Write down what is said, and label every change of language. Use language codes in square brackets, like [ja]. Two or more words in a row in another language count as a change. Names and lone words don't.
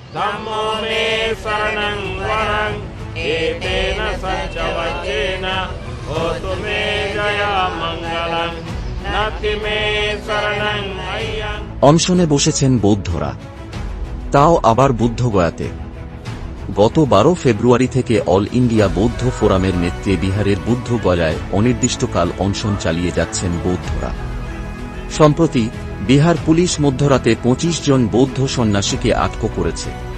[pi] धम्मो मे शरणं वरं एतेन सच्च वचेन होतु मे जया मंगलं नास्ति मे शरणं मह्यं। [bn] অনশনে বসেছেন বৌদ্ধরা, তাও আবার বুদ্ধগয়াতে। গত 12 ফেব্রুয়ারি থেকে অল ইন্ডিয়া বৌদ্ধ ফোরামের নেতৃত্বে বিহারের বুদ্ধগয়ায় অনির্দিষ্টকাল অনশন চালিয়ে যাচ্ছেন বৌদ্ধরা। সম্প্রতি বিহার পুলিশ মধ্যরাতে 25 জন বৌদ্ধ সন্ন্যাসীকে আটক করেছে।